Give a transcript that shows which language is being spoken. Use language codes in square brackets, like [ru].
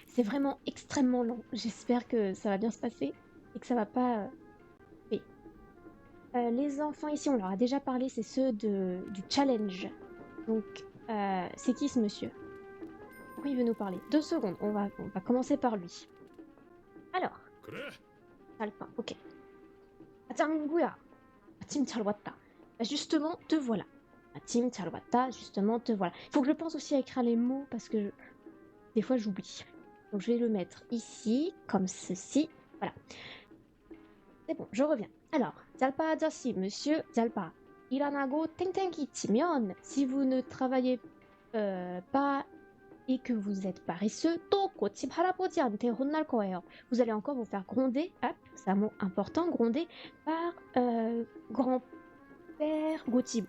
[fr] C'est vraiment extrêmement long. J'espère que ça va bien se passer et que ça va pas payer. Les enfants ici, on leur a déjà parlé, c'est ceux du challenge. Donc, c'est qui ce monsieur? Pourquoi il veut nous parler? 2 secondes, on va commencer par lui. Alors, [ko] 그래? [fr] Alpin, ok. [ko] 짱구야, Team 잘 왔다. [fr] Bah, justement, te voilà. Team 잘 왔다, justement, te voilà. Il faut que je pense aussi à écrire les mots parce que des fois j'oublie. Donc je vais le mettre ici, comme ceci. Voilà. C'est bon, je reviens. Alors, 짤파 아저씨, monsieur 짤파. 일어나고 탱탱기 치면 si vous ne travaillez pas et que vous êtes paresseux, 또 고집 할아버지한테 혼날 거예요. Vous allez encore vous faire gronder, hop, c'est un mot important, gronder, par grand-père Gottib.